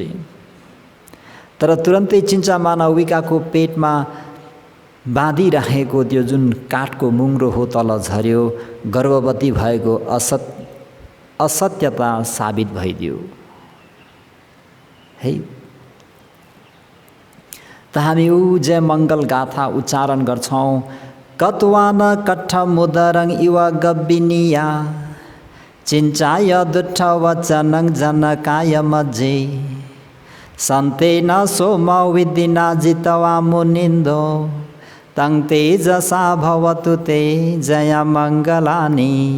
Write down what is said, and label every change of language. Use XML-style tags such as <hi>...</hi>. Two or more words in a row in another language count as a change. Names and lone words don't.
<ne>तर तुरन्तै चिन्चा मानविकाको पेटमा बाँधिराखेको त्यो जुन काठको मुङ्रो हो तल झर्यो, गर्भवती भएको असत्यता साबित भइदियो। है त हामी ऊ जय मङ्गल गाथा उच्चारण गर्छौँ।</ne> <pi>कत्वान कट्ठ मुदरङ इव गब्बिनिया चिन्चाय दुट्ठ वचनङ जनकाय मजे सन्तेन सोम विदिना जितवा मुनिन्दो तं तेजसा भवतु ते जय मङ्गलानि।</pi>